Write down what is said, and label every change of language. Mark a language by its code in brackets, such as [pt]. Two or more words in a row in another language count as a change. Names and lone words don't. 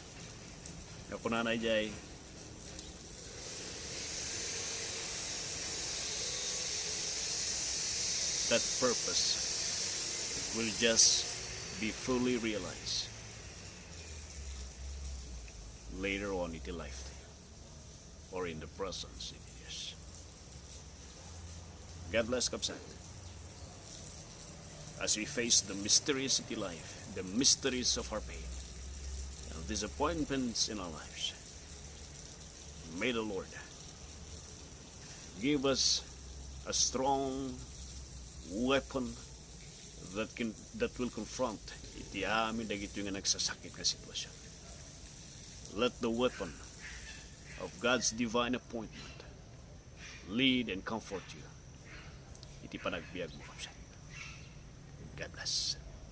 [ilo] Nga kunanay jay, [en] that purpose will just be fully realized later on in the lifetime or in the presence of years. God bless, Kapsat. as we face the mysteries of the life, the mysteries of our pain, and disappointments in our lives. May the Lord give us a strong weapon that will confront [ilo] iti amin dagito nga nagsasakit nga sitwasyon. [en] Let the weapon of God's divine appointment lead and comfort you [ilo] iti panagbiag mo kapsat. [en] God bless.